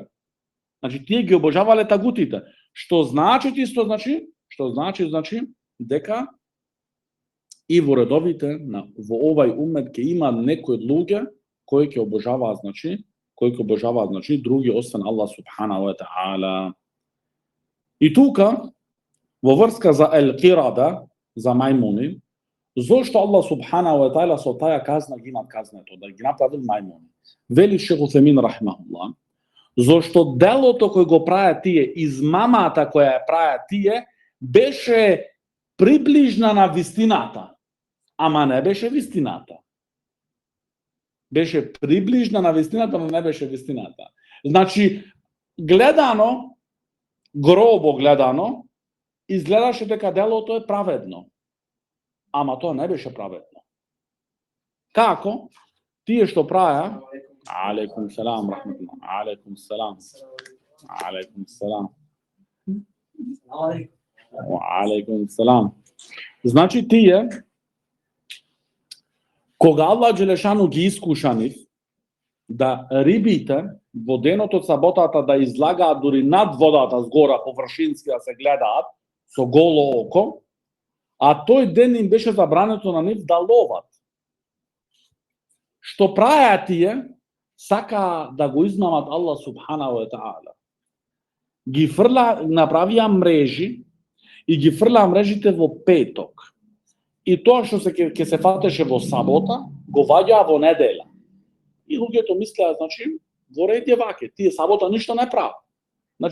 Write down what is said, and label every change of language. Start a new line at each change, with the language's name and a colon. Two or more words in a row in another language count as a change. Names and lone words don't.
Macedonian: Значи тие ги обожавале тагутите. Што значи дека и во редовите во овај умет ќе има некои луѓе кои ќе обожаваат, значи други освен Аллах
Arabic: سبحانه وتعالى.
Macedonian: И тука во врска за ел-кирада, за мајмуни, зошто Аллах
Arabic: سبحانه وتعالى
Macedonian: со таа казна ги има казнето, да ги направил мајмуни? Вели Шейх Утемин рахимахуллах, зошто делото кој го прават тие, измамата која ја прават тие, беше приближна на вистината, ама не беше вистината. Беше приближна на вистината, но не беше вистината. Значи, гледано, гробо гледано, изгледаше дека делото е праведно. Ама тоа не беше праведно. Како? Тие што правеа,
Arabic: عليكم السلام، رحمة الله، عليكم السلام، عليكم السلام.
Macedonian: Значи тие, кога
Arabic: الله جل شأنه
Macedonian: ги искуша нив, да рибите во денот од саботата да излагаат дури над водата згора, површински да се гледаат со голо око, а тој ден им беше забрането на нив да ловат. Што правеа тие, сака да го измамат Аллах
Arabic: سبحانه وتعالى.
Macedonian: Ги направија мрежи и ги фрла мрежите во петок. И тоа што ќе се фатеше во сабота, го ваѓаа во недела. И луѓето мислеа, значи, во ред е ваќе, тие сабота ништо не прават.